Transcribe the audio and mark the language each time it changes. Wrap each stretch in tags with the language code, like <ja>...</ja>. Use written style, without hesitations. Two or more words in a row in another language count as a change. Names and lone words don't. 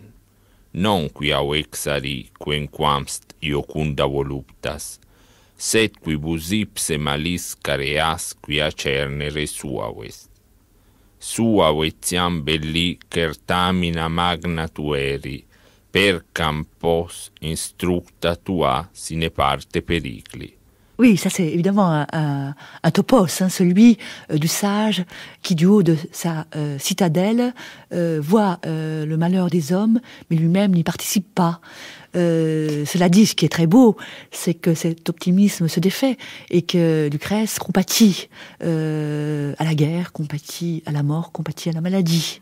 <la>Non quia vexari quenquamst iocunda voluptas, sed quibus ipse malis careas quia cernere suavest. Suavetiam belli certamina magna tueri, per campos instructa tua sine parte pericli.</la> <fr>Oui, ça c'est évidemment un topos, hein, celui du sage qui, du haut de sa citadelle, voit le malheur des hommes, mais lui-même n'y participe pas. Cela dit, ce qui est très beau, c'est que cet optimisme se défait et que Lucrèce compatit à la guerre, compatit à la mort, compatit à la maladie.</fr>